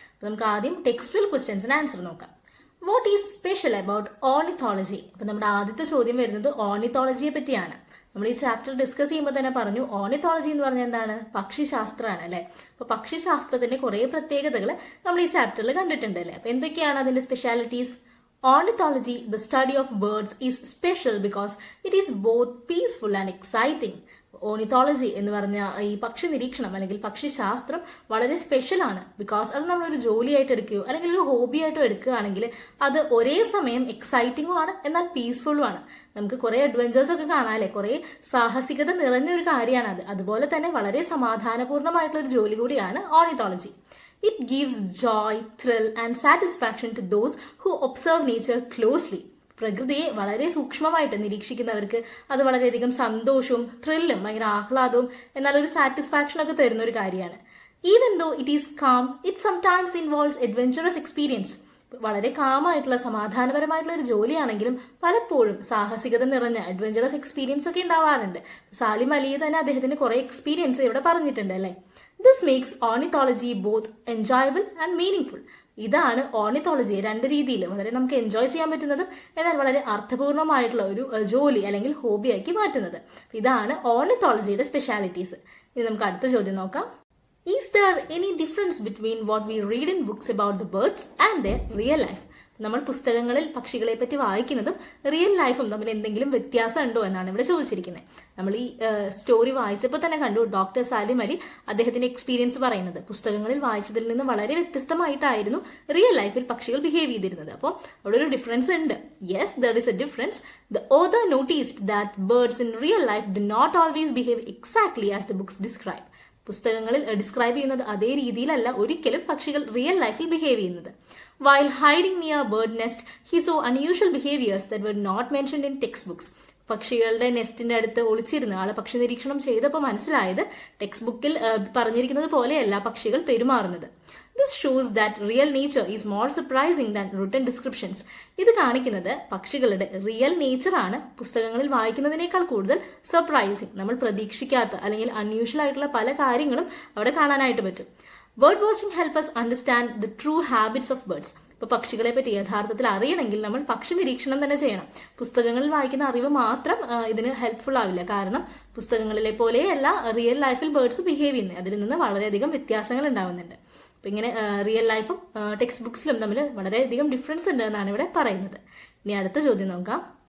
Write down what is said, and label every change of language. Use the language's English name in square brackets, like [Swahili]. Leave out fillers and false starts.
[Malayalam] നമുക്ക് ആദ്യം textual ക്വസ്റ്റ്യൻസിന് answer നോക്കാം. [English] What is special about ornithology? [Malayalam] അപ്പൊ നമ്മുടെ ആദ്യത്തെ ചോദ്യം വരുന്നത് ഓർണിത്തോളജിയെ പറ്റിയാണ്. നമ്മൾ ഈ ചാപ്റ്റർ ഡിസ്കസ് ചെയ്യുമ്പോൾ തന്നെ പറഞ്ഞു, ഓർണിത്തോളജി എന്ന് പറഞ്ഞാൽ എന്താണ്? പക്ഷിശാസ്ത്രമാണ് അല്ലെ. അപ്പൊ പക്ഷിശാസ്ത്രത്തിന്റെ കുറെ പ്രത്യേകതകൾ നമ്മൾ ഈ ചാപ്റ്ററിൽ കണ്ടിട്ടുണ്ട് അല്ലെ. അപ്പൊ എന്തൊക്കെയാണ് അതിന്റെ specialities? [English] Ornithology, the study of birds, is special because it is both peaceful and exciting. [Malayalam] Ornithology എന്ന് പറഞ്ഞ ഈ പക്ഷി നിരീക്ഷണം അല്ലെങ്കിൽ പക്ഷിശാസ്ത്രം വളരെ സ്പെഷ്യൽ ആണ്. ബിക്കോസ് അത് നമ്മളൊരു ജോലിയായിട്ട് എടുക്കുകയോ അല്ലെങ്കിൽ ഒരു ഹോബി ആയിട്ടോ എടുക്കുകയാണെങ്കിൽ അത് ഒരേ സമയം എക്സൈറ്റിംഗും ആണ്, എന്നാൽ പീസ്ഫുള്ളും ആണ്. നമുക്ക് കുറെ അഡ്വഞ്ചേഴ്സ് ഒക്കെ കാണാല്ലേ, കുറെ സാഹസികത നിറഞ്ഞ ഒരു കാര്യമാണ് അത്. അതുപോലെ തന്നെ വളരെ സമാധാനപൂർണ്ണമായിട്ടുള്ള ഒരു ജോലി കൂടിയാണ് ornithology. [English] It gives joy, thrill and satisfaction to those who observe nature closely. [Malayalam] പ്രകൃതിയെ വളരെ സൂക്ഷ്മമായിട്ട് നിരീക്ഷിക്കുന്നവർക്ക് അത് വളരെയധികം സന്തോഷവും ത്രില്ലും ഭയങ്കര ആഹ്ലാദവും എന്നാൽ ഒരു സാറ്റിസ്ഫാക്ഷൻ ഒക്കെ തരുന്ന ഒരു കാര്യമാണ്. [English] Even though it is calm, it sometimes involves adventurous experience. [Malayalam] വളരെ കാമായിട്ടുള്ള സമാധാനപരമായിട്ടുള്ള ഒരു ജോലിയാണെങ്കിലും പലപ്പോഴും സാഹസികത നിറഞ്ഞ അഡ്വഞ്ചറസ് എക്സ്പീരിയൻസ് ഒക്കെ ഉണ്ടാവാറുണ്ട്. സാലിം അലി തന്നെ അദ്ദേഹത്തിന് കുറെ എക്സ്പീരിയൻസ് ഇവിടെ പറഞ്ഞിട്ടുണ്ട് അല്ലെ. [English] This makes ornithology both enjoyable and meaningful. [Malayalam] ഇതാണ് ഓർണിത്തോളജിയെ രണ്ട് രീതിയിൽ വളരെ നമുക്ക് എൻജോയ് ചെയ്യാൻ പറ്റുന്നതും എന്നാൽ വളരെ അർത്ഥപൂർണമായിട്ടുള്ള ഒരു ജോലി അല്ലെങ്കിൽ ഹോബിയാക്കി മാറ്റുന്നത്. ഇതാണ് ഓർണിത്തോളജിയുടെ സ്പെഷ്യാലിറ്റീസ്. ഇനി നമുക്ക് അടുത്ത ചോദ്യം നോക്കാം. [English] Is there any difference between what we read in books about the birds and their real life? [Malayalam] നമ്മൾ പുസ്തകങ്ങളിൽ പക്ഷികളെ പറ്റി വായിക്കുന്നതും റിയൽ ലൈഫും തമ്മിൽ എന്തെങ്കിലും വ്യത്യാസം ഉണ്ടോ എന്നാണ് ഇവിടെ ചോദിച്ചിരിക്കുന്നത്. നമ്മൾ ഈ സ്റ്റോറി വായിച്ചപ്പോൾ തന്നെ കണ്ടു ഡോക്ടർ സാലിം അലി അദ്ദേഹത്തിന്റെ എക്സ്പീരിയൻസ് പറയുന്നത് പുസ്തകങ്ങളിൽ വായിച്ചതിൽ നിന്ന് വളരെ വ്യത്യസ്തമായിട്ടായിരുന്നു റിയൽ ലൈഫിൽ പക്ഷികൾ ബിഹേവ് ചെയ്തിരുന്നത്. അപ്പോൾ അവിടെ ഒരു ഡിഫറൻസ് ഉണ്ട്. [English] Yes, there is a difference. The author noticed that birds in real life do not always behave exactly as the books describe. [Malayalam] പുസ്തകങ്ങളിൽ ഡിസ്ക്രൈബ് ചെയ്യുന്നത് അതേ രീതിയിലല്ല ഒരിക്കലും പക്ഷികൾ റിയൽ ലൈഫിൽ ബിഹേവ് ചെയ്യുന്നത്. [English] While hiding near a bird nest, he saw unusual behaviors that were not mentioned in textbooks. [Malayalam] പക്ഷികളുടെ നെസ്റ്റിന്റെ അടുത്ത് ഒളിച്ചിരുന്ന് ആളെ പക്ഷി നിരീക്ഷണം ചെയ്തപ്പോൾ മനസ്സിലായത് ടെക്സ്റ്റ് ബുക്കിൽ പറഞ്ഞിരിക്കുന്നത് പോലെയല്ല പക്ഷികൾ പെരുമാറുന്നത്. [English] This shows that real nature is more surprising than written descriptions. [Malayalam] ഇത് കാണിക്കുന്നത് പക്ഷികളുടെ റിയൽ നേച്ചർ ആണ് പുസ്തകങ്ങളിൽ വായിക്കുന്നതിനേക്കാൾ കൂടുതൽ സർപ്രൈസിങ്. നമ്മൾ പ്രതീക്ഷിക്കാത്ത അല്ലെങ്കിൽ അൺയൂഷ്വൽ ആയിട്ടുള്ള പല കാര്യങ്ങളും അവിടെ കാണാനായിട്ട് പറ്റും. [English] Bird watching help us understand the true habits of birds. [Malayalam] ഇപ്പൊ പക്ഷികളെ പറ്റി യഥാർത്ഥത്തിൽ അറിയണമെങ്കിൽ നമ്മൾ പക്ഷി നിരീക്ഷണം തന്നെ ചെയ്യണം. പുസ്തകങ്ങളിൽ വായിക്കുന്ന അറിവ് മാത്രം ഇതിന് ഹെൽപ്ഫുൾ ആവില്ല. കാരണം പുസ്തകങ്ങളിലെ പോലെയല്ല റിയൽ ലൈഫിൽ ബേർഡ്സ് ബിഹേവ് ചെയ്യുന്നത്. അതിൽ നിന്ന് വളരെയധികം വ്യത്യാസങ്ങൾ ഉണ്ടാവുന്നുണ്ട്. അപ്പൊ ഇങ്ങനെ റിയൽ ലൈഫും ടെക്സ്റ്റ് ബുക്സിലും തമ്മിൽ വളരെയധികം ഡിഫറൻസ് ഉണ്ട് എന്നാണ് ഇവിടെ പറയുന്നത്. ഇനി അടുത്ത ചോദ്യം നോക്കാം.